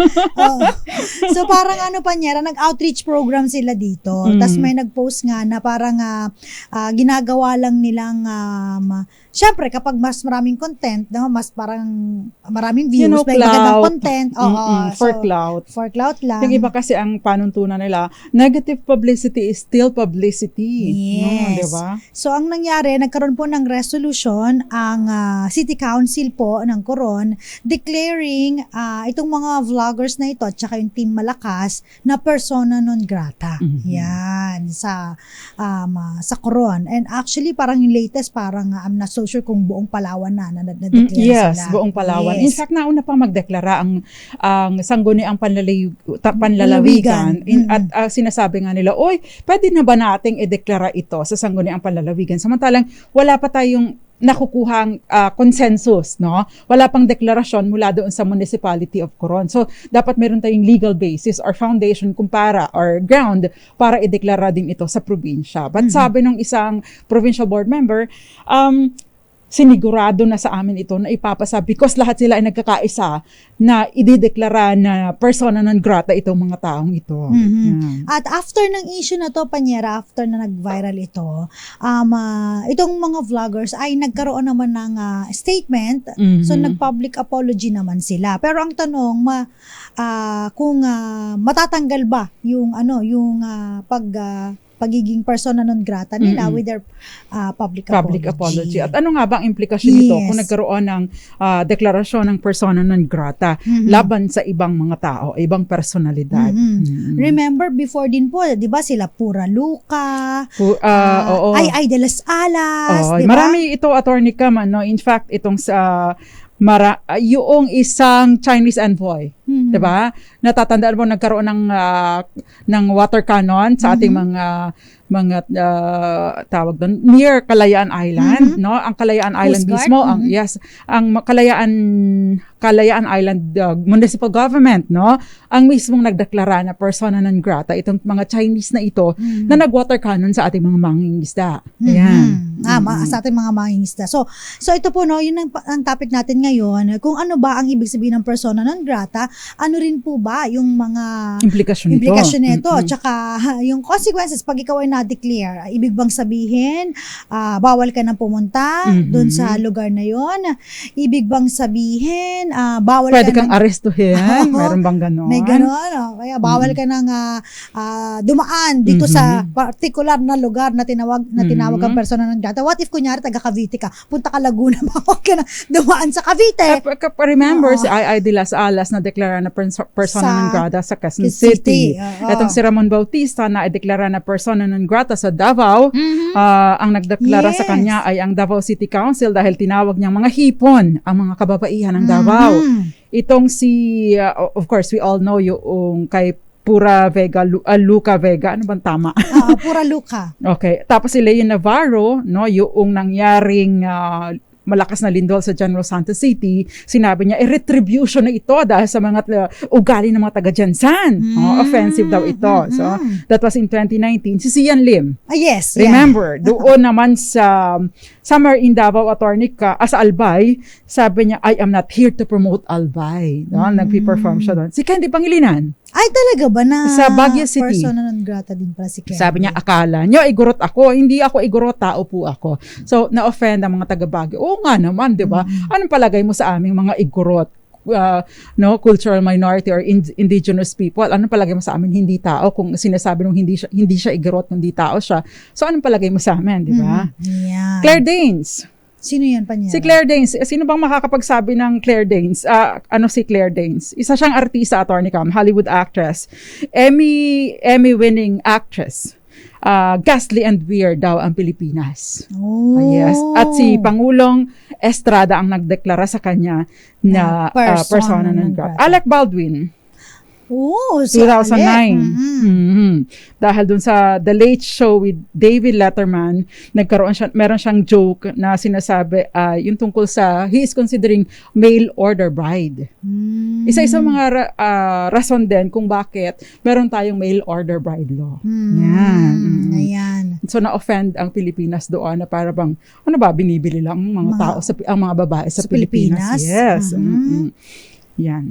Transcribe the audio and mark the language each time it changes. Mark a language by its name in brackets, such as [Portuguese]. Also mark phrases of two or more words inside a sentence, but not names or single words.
[Filipino] So parang panyera, nag-outreach program sila dito. Tapos may nag-post nga na parang ginagawa lang nilang syempre kapag mas maraming content, mas parang maraming views, may magandang content. [English] For clout [Filipino] lang. Yung iba kasi ang panuntunan nila, [English] negative publicity is still publicity. Yes. [Filipino] Diba? So ang nangyari, nagkaroon po ng resolution ang City Council po ng Coron declaring itong mga vloggers na ito at saka yung Team Malakas na [Latin] persona non grata. [Filipino] Yan sa Coron. And actually parang yung latest parang [English] I'm not so sure [Filipino] kung buong Palawan na-declare sila. Yes, buong Palawan. [English] Yes. [Filipino] In fact, nauna pang magdeklara ang sangguniang panlalawigan. At sinasabi nga nila, pwede na ba nating ideklara ito sa sangguniang panlalawigan? Samantalang wala pa tayong nakukuhang consensus, Wala pang deklarasyon mula doon sa Municipality of Coron. So, dapat meron tayong [English] legal basis or foundation or ground [Filipino] para ideklara din ito sa probinsya. But sabi ng isang [English] provincial board member, [Filipino] sinigurado na sa amin ito na ipapasa because lahat sila ay nagkakaisa na idideklara na [Latin] persona non grata [Filipino] itong mga taong ito. At after ng issue na to, panyera, after na nag-viral ito, itong mga vloggers ay nagkaroon naman ng statement. So, nag-public apology naman sila. Pero ang tanong, kung matatanggal ba yung pagiging [Latin] persona non grata [Filipino] nila [English] with their public apology. [Filipino] At ano nga bang implikasyon nito [English] Yes. [Filipino] kung nagkaroon ng deklarasyon ng [Latin] persona non grata [Filipino] laban sa ibang mga tao, ibang personalidad? Remember before din po, 'di ba sila Pura Luca, Oo. Ay de las Alas, Oo, 'di ba? marami ito, Attorney Cam, ano? In fact, itong sa yung isang Chinese envoy, 'di ba? Natatandaan mo nagkaroon ng [English] water cannon [Filipino] sa ating mga tawag doon near Kalayaan Island, no? Ang Kalayaan Island Coast Guard? mismo, ang Kalayaan Island municipal government, no? Ang mismong nagdeklara na [Latin] persona non grata [Filipino] itong mga Chinese na ito na nag-water cannon sa ating mga mangingisda. Ayan. Sa ating mga mangingisda. So ito po, no, yun ang topic natin ngayon. Kung ano ba ang ibig sabihin ng [Latin] persona non grata, [Filipino] ano rin po ba yung mga Implikasyon nito, tsaka yung consequences pag ikaw ay na-declare. Ibig bang sabihin, bawal ka nang pumunta doon sa lugar na yon? Ibig bang sabihin, bawal Pwede ka kang nang arestuhin? Oo. Meron bang ganon? May gano'n. Kaya bawal ka nang dumaan dito sa particular na lugar na tinawag ang [Latin] persona non grata. [English] What if [Filipino] kunyari taga Cavite ka, punta ka Laguna, bawal ka na dumaan sa Cavite. Remember, si Ay de las Alas na deklara na [Latin] persona non grata [Filipino] sa Quezon City. Etong si Ramon Bautista na ideklara na [Latin] persona non grata [Filipino] sa Davao. Ang nagdeklara sa kanya ay ang Davao City Council dahil tinawag niyang mga hipon ang mga kababaihan ng Davao. Itong si, [English] of course, we all know [Filipino] yung kay Pura Vega, Luca Vega, ano bang tama? Pura Luca. [English] Okay. [Filipino] Tapos si Leo Navarro, no, yung nangyaring malakas na lindol sa General Santos City, sinabi niya, retribution na ito dahil sa mga ugali ng mga taga-Jansan. Offensive daw ito. [English] So, that was in 2019. [Filipino] Si Sian Lim. [English] Yes. [Filipino] Remember, doon naman sa [English] somewhere in [Filipino] Davao, Attorney ka, sa Albay, sabi niya, [English] I am not here to promote Albay. No? [Filipino] Nag-perform siya doon. Si Candy Pangilinan. Ay, talaga ba na Sa Baguio City. [Latin] persona non grata [Filipino] din pala si Candy? Sabi niya, akala niyo, igurot ako. Hindi ako igurot, tao po ako. So, na-offend ang mga taga-Baguio. Oo nga naman, di ba? Anong palagay mo sa aming mga igurot? [English] Cultural minority or indigenous people, [Filipino] anong palagay mo sa amin hindi tao? Kung sinasabi nung hindi siya igurot, hindi tao siya. So, anong palagay mo sa amin, di ba? [English] Yeah. [Filipino] Claire Danes. Sino yan pa niya? Si Claire Danes. Sino bang makakapagsabi ng Claire Danes? Ano si Claire Danes? Isa siyang artista, Attorney Cam, [English] Hollywood actress. Emmy-winning actress. Ghastly and weird [Filipino] daw ang Pilipinas. [English] Oh. [Filipino] Yes. At si Pangulong Estrada ang nagdeklara sa kanya na [Latin] persona non grata. [Filipino] Alec Baldwin. Oh, si 2009. Alec. Dahil dun sa The Late Show with David Letterman, meron siyang joke na sinasabi, yung tungkol sa, [English] he is considering mail order bride. [Filipino] Isa-isa mga rason din kung bakit meron tayong [English] mail order bride law. [Filipino] Yan. Ayan. So na-offend ang Pilipinas doon na para bang, ano ba, binibili lang ang mga tao, ang mga babae sa Pilipinas. Yes. Yan.